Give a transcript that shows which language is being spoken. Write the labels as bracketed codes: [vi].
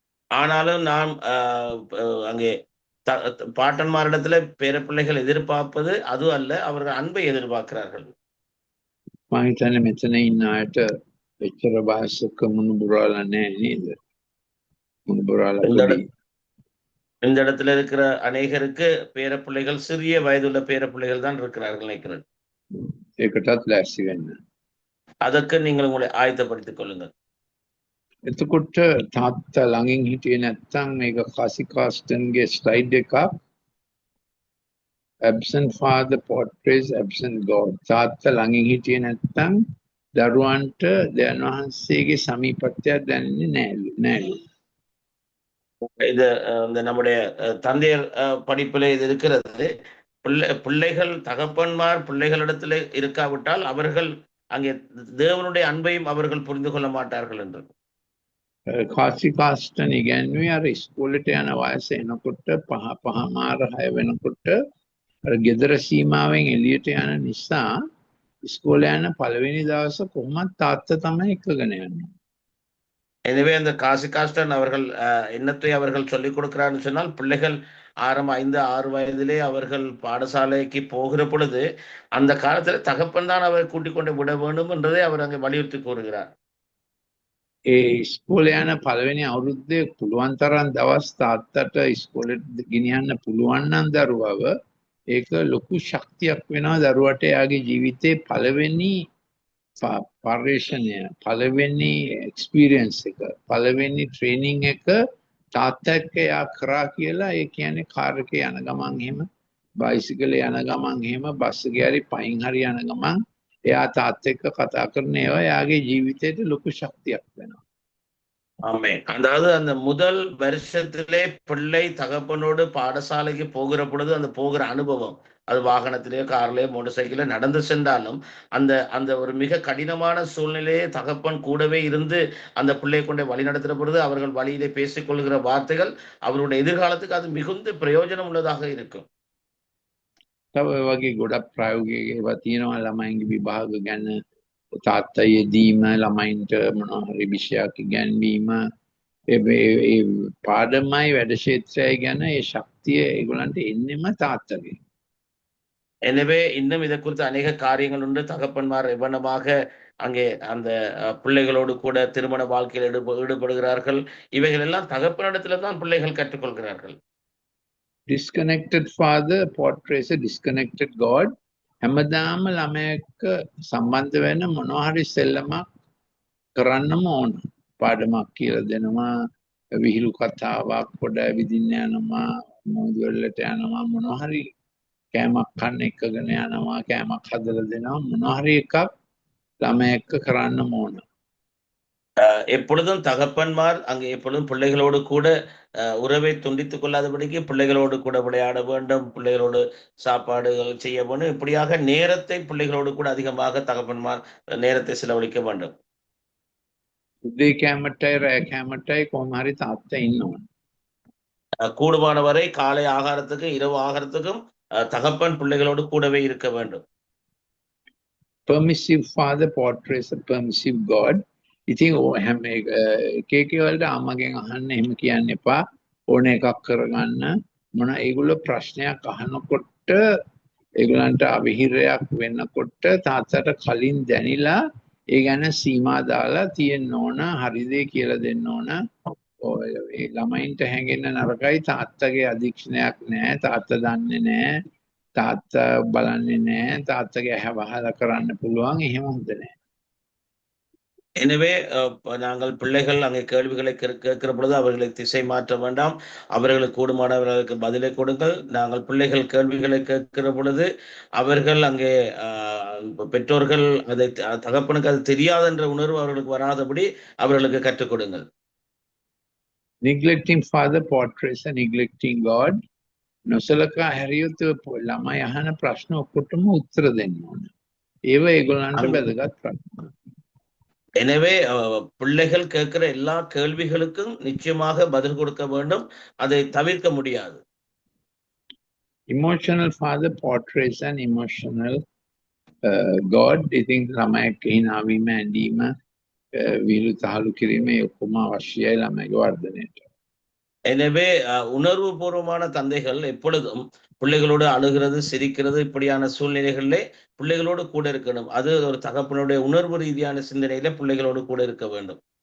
[ta] ஆனாலும் நாம் அங்கே பாட்டன்மாரிடத்துல பேர பிள்ளைகள் எதிர்பார்ப்பது அது அல்ல, அவர்கள் அன்பை எதிர்பார்க்கிறார்கள். [si] මම හිතන්නේ මෙතන ඉන්න අයට එච්චර වයසක මුණුබුරලා නැහැ නේද? මුණුබුරලා පොඩි [ta] இந்த இடத்துல இருக்கிற அநேகருக்கு பேர பிள்ளைகள் சிறிய வயதுள்ள பேர பிள்ளைகள் தான் இருக்கிறார்கள் நினைக்கிறேன். [si] ඒකටත් ලෑස්ති වෙන්න. [ta] அதற்கு நீங்கள் உங்களை ஆயத்தப்படுத்திக் கொள்ளுங்கள். [si] එතකොට තාත්තා ළඟින් හිටියේ නැත්නම් මේක කාසිකාස්ටන්ගේ ස්ලයිඩ් එකක් [en] absent father portrays absent God. [si] තාත්තා ළඟින් හිටියේ නැත්නම් දරුවන්ට දෙවියන් වහන්සේගේ සමීපත්වයක් දැනෙන්නේ නෑලු. [ta] இது இந்த நம்முடைய தந்தையர் படிப்பில் இது இருக்கிறது. பிள்ளைகள் தகப்பன்மார் பிள்ளைகளிடத்தில் இருக்காவிட்டால் அவர்கள் அங்கே தேவனுடைய அன்பையும் அவர்கள் புரிந்து கொள்ள மாட்டார்கள் என்று. [si] කාසිකාස්ටන් ඉගැන්වුවේ අර ඉස්කෝලේට යන වයස එනකොට 5 වෙනකොට අර ගෙදර සීමාවෙන් එළියට යන නිසා ඉස්කෝලේ යන පළවෙනි දවස කොහොමද තාත්තා තමයි එක්කගෙන යන්නේ. [ta] எனவே அந்த காசிகாஸ்டன் அவர்கள் எண்ணத்தை அவர்கள் சொல்லிக் கொடுக்கிறான்னு சொன்னால் பிள்ளைகள் 5-6 வயதிலே அவர்கள் பாடசாலைக்கு போகிற பொழுது அந்த காலத்தில் தகப்பன் தான் அவரை கூட்டிக் கொண்டு விட வேண்டும் என்றதை அவர் அங்கே வலியுறுத்தி கூறுகிறார். [si] ඒ ඉස්කෝලේ යන පළවෙනි අවුරුද්දේ පුළුවන් තරම් දවස් තාත්තට ඉස්කෝලේට ගෙනියන්න පුළුවන් නම් දරුවව ඒක ලොකු ශක්තියක් වෙනවා දරුවට එයාගේ ජීවිතේ පළවෙනි පරිශ්‍රණය පළවෙනි එක්ස්පීරියන්ස් එක පළවෙනි ට්‍රේනින් එක තාත්තා එක්ක එයා කරා කියලා. ඒ කියන්නේ කාර් එකේ යන ගමන් එහෙම බයිසිකලේ යන ගමන් එහෙම බස් එකේ හරි පයින් හරි යන ගමන් එයා තාත්තා එක්ක කතා කරන ඒවා එයාගේ ජීවිතේට ලොකු ශක්තියක් වෙනවා. [ta] ஆமென். அதாவது அந்த முதல் வருஷத்திலே பிள்ளை தகப்பனோடு பாடசாலைக்கு போகிற பொழுது அந்த போகிற அனுபவம், அது வாகனத்திலேயோ கார்லயோ மோட்டார் சைக்கிளோ நடந்து சென்றாலும் அந்த அந்த ஒரு மிக கடினமான சூழ்நிலையே தகப்பன் கூடவே இருந்து அந்த பிள்ளையை கொண்டே வழி நடத்துகிற பொழுது அவர்கள் வழியிலே பேசிக்கொள்கிற வார்த்தைகள் அவருடைய எதிர்காலத்துக்கு அது மிகுந்த பிரயோஜனம் உள்ளதாக இருக்கும். [si] තව වගේ ගොඩක් ප්‍රායෝගික ඒවා තියෙනවා. ළමයින්ගේ විභාග ගැන තාත්තා යෙදීම, ළමයින්ට මොනවා හරි විෂයක් ඉගැන්වීම, ඒ පාඩමයි වැඩ ක්ෂේත්‍රයයි ගැන ඒ ශක්තිය ඒගොල්ලන්ට එන්නෙම තාත්තගෙන්. [ta] எனவே இன்னும் இதை குறித்து அநேக காரியங்கள் உண்டு. தகப்பன்மார் எவ்வளவாக அங்கே அந்த பிள்ளைகளோடு கூட திருமண வாழ்க்கையில் ஈடுபடுகிறார்கள். இவைகள் எல்லாம் தகப்பனிடத்துல தான் பிள்ளைகள் கற்றுக்கொள்கிறார்கள். [en] Disconnected father portrays a disconnected God. [si] හැමදාම ළමයෙක්ව සම්බන්ධ වෙන මොනවා හරි සෙල්ලමක් කරන්නම ඕන. පාඩමක් කියලා දෙනවා, විහිළු කතාවක්, පොඩ ඇවිදින්න යනවා, මොහොත වලට යනවා, මොනවා හරි කෑමක් කන්න එකගෙන යනවා, කෑමක් හදලා දෙනවා, මොනවා හරි එකක් ළමයෙක්ව කරන්නම ඕන. [ta] எப்பொழுதும் தகப்பன்மார் அங்கே எப்பொழுதும் பிள்ளைகளோடு கூட உறவை துண்டித்துக் கொள்ளாதபடிக்கு பிள்ளைகளோடு கூட விளையாட வேண்டும், பிள்ளைகளோடு சாப்பாடுகள் செய்ய வேண்டும். இப்படியாக நேரத்தை பிள்ளைகளோடு கூட அதிகமாக தகப்பன்மார் நேரத்தை செலவழிக்க வேண்டும். [si] උදේ කෑමටයි රෑ කෑමටයි කොහොම හරි තාත්තා ඉන්න ඕන. [ta] கூடுமான வரை காலை ஆகாரத்துக்கு இரவு ஆகாரத்துக்கும் தகப்பன் பிள்ளைகளோடு கூடவே இருக்க வேண்டும். [en] Permissive father portrays a permissive God. [si] ඉතින් හැම එක එක වලට අම්මගෙන් අහන්න එහෙම කියන්න එපා. ඕන එකක් කරගන්න මොන ඒගොල්ලෝ ප්‍රශ්නයක් අහනකොට ඒගොල්ලන්ට අවිහිරයක් වෙනකොට තාත්තට කලින් දැනිලා ඒ ගැන සීමා දාලා තියෙන්න ඕන, හරි දේ කියලා දෙන්න ඕන. ඒ ළමයින්ට හැංගෙන්න නරකයි, තාත්තගේ අධීක්ෂණයක් නැහැ, තාත්තා දන්නේ නැහැ, තාත්තා බලන්නේ නැහැ, තාත්තගේ ඇහැ වහලා කරන්න පුළුවන්, එහෙම හොඳ නැහැ. [ta] எனவே நாங்கள் பிள்ளைகள் அங்கே கேள்விகளை கேட்கிற பொழுது அவர்களை திசை மாற்ற வேண்டாம். அவர்களுக்கு கூடுமானவர்களுக்கு பதிலை கொடுங்கள். நாங்கள் பிள்ளைகள் கேள்விகளை கேட்கிற பொழுது அவர்கள் அங்கே பெற்றோர்கள் அதை தகப்பனுக்கு அது தெரியாது என்ற உணர்வு அவர்களுக்கு வராதபடி அவர்களுக்கு கற்றுக் கொடுங்கள். [en] Neglecting father portrays a neglecting God. [si] නොසලකා හැරියොත් ළමයි අහන ප්‍රශ්න ඔක්කොටම උත්තර දෙන්න ඕන. ඒව ඒගොල්ලන්ට වැදගත් ප්‍රශ්න. [ta] எனவே பிள்ளைகள் கேட்கிற எல்லா கேள்விகளுக்கும் நிச்சயமாக பதில் கொடுக்க வேண்டும். அதை தவிர்க்க முடியாது. [en] Emotional father portrays an emotional God. [si] ඉතින් ළමයෙක් හිනාවීම, ඇඬීම, විහිළු තහළු කිරීම ඔක්කොම අවශ්‍යයි ළමයිගේ වර්ධනයට. [ta] எனவே உணர்வு பூர்வமான தந்தைகள் எப்பொழுதும் பிள்ளைகளோடு அழுகிறது, சிரிக்கிறது, இப்படியான சூழ்நிலைகளிலே பிள்ளைகளோடு கூட இருக்கணும். அது ஒரு தகப்பனுடைய உணர்வு ரீதியான சிந்தனையில பிள்ளைகளோடு கூட இருக்க வேண்டும்.